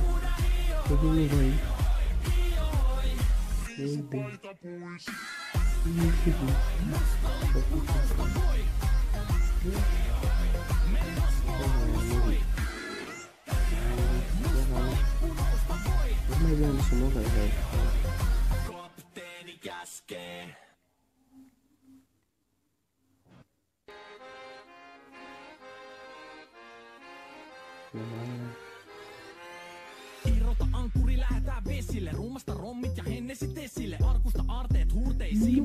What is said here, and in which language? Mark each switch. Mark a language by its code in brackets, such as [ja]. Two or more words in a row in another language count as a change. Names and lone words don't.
[pt] Eu vou levar aí. Meu Deus. Que bom. Mas não, isso não vai, velho. [fi] Irrota ankkuri, lähetään vesille. Ruumasta rommit ja hennesit esille. Arkusta aarteet huurteisiin.